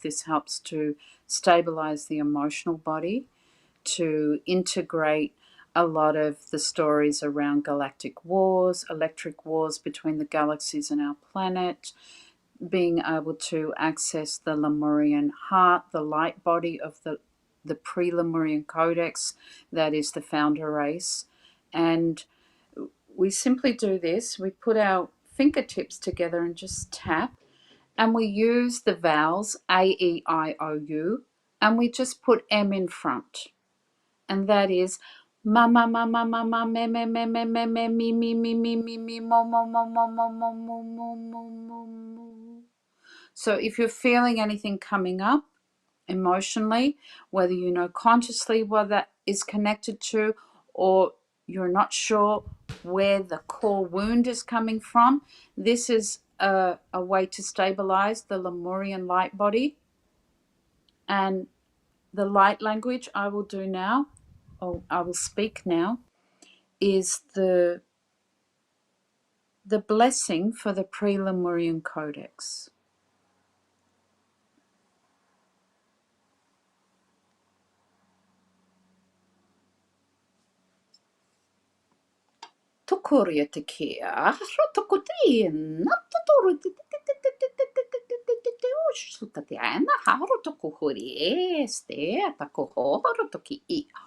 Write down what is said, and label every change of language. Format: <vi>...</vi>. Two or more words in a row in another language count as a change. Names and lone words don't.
<en>This helps to stabilize the emotional body, to integrate a lot of the stories around galactic wars, electric wars between the galaxies and our planet, being able to access the Lemurian heart, the light body of the pre-Lemurian Codex, that is the founder race. And we simply do this. We put our fingertips together and just tap, and we use the vowels A, E, I, O, U, and we just put M in front. And that is ma ma ma ma ma ma me me me me me me me me me me me me mo mo mo mo mo mo mo mo mo mo mo. So if you're feeling anything coming up emotionally, whether you know consciously what that is connected to, or you're not sure where the core wound is coming from, this is a way to stabilize the Lemurian light body. And the light language I will do now, or I will speak now, is the blessing for the pre-Lemurian Codex. Tukuria te kia, rotokutin, natatoru suta te ana, haro tokuhuri este, takohoro toki I.</en>